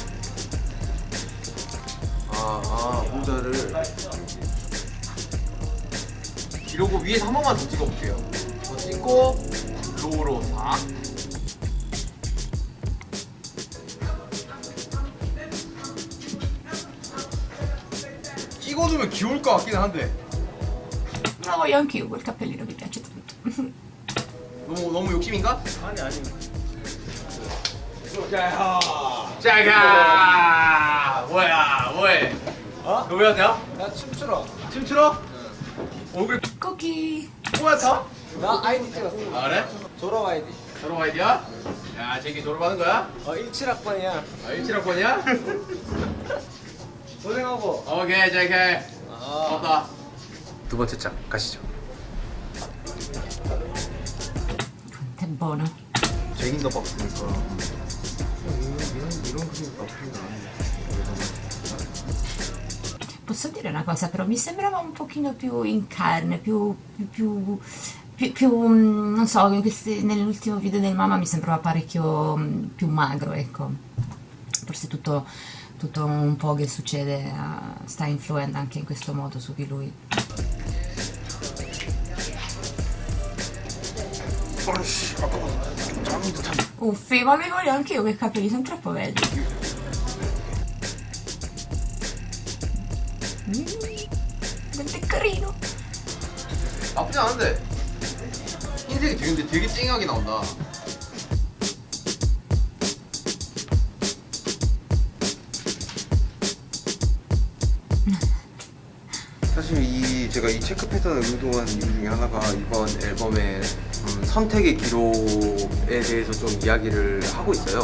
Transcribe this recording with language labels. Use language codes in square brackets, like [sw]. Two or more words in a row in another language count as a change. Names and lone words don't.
[ko] 모자를 이러고 위에서 한 번만 더 찍어볼게요. 더 찍고 로우로 싹. 찍어두면 귀여울 것 같긴 한데 [it] No, io anch'io quel cappellino mi piace tanto. [ko] 너무 욕심인가? 아니 자가 뭐해? 어? 너 왜 왔냐? 나 춤추러. 춤추러? 얼굴 Cookie! 뭐야 다? 나 아이디 찍었어. 아 그래? 졸업 아이디. 졸업 아이디야? 야 쟤기 졸업하는 거야? 17학번이야. 아 17학번이야? 고생하고. 오케이 JK 고맙다. 두 번째 장 가시죠. [it] Quanto è buono. [ko] 잭인 더 박스니까 이런 그림 나쁘지 않은데. [it] Posso dire una cosa, però mi sembrava un pochino più in carne, più non so, nell'ultimo video del Mama mi sembrava parecchio più magro, ecco. Forse tutto un po' che succede sta influendo anche in questo modo su di lui. Uffi, ma li voglio anche io, quei capelli sono troppo belli. Quanto è carino. [ko] 나쁘지 않은데 흰색이 되게 쨍하게 나온다. 사실 제가 이 체크 패턴을 의도한 이유 중에 하나가 이번 앨범의 선택의 기로에 대해서 좀 이야기를 하고 있어요.